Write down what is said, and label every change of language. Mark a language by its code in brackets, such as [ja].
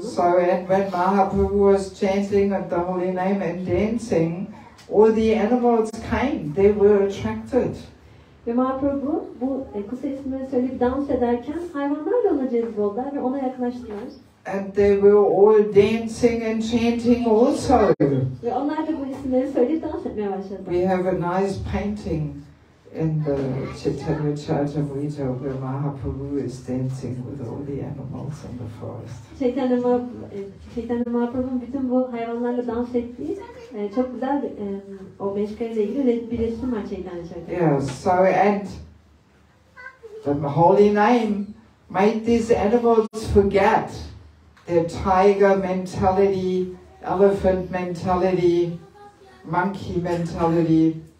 [en] So, and when Mahaprabhu was chanting the holy name and dancing, all the animals came, they were attracted. [tr] Ve Mahaprabhu bu kısa isimleri söyleyip dans ederken hayvanlar da ona cezboldular ve ona yaklaştılar. [en] And they were all dancing and chanting also. [tr] Ve onlar da bu isimleri söyleyip dans etmeye başladılar. [en] We have a nice painting in the Chaitanya Charitamrita where Mahaprabhu is dancing with all the animals in the forest. [tr] Chaitanya Mahaprabhu'nun bütün bu hayvanlarla dans ettiği çok güzel o meşgaleyle ilgili bir resim var Chaitanya Charitamrita. [en] Yes, so and the holy name made these animals forget their tiger mentality, elephant mentality, monkey mentality.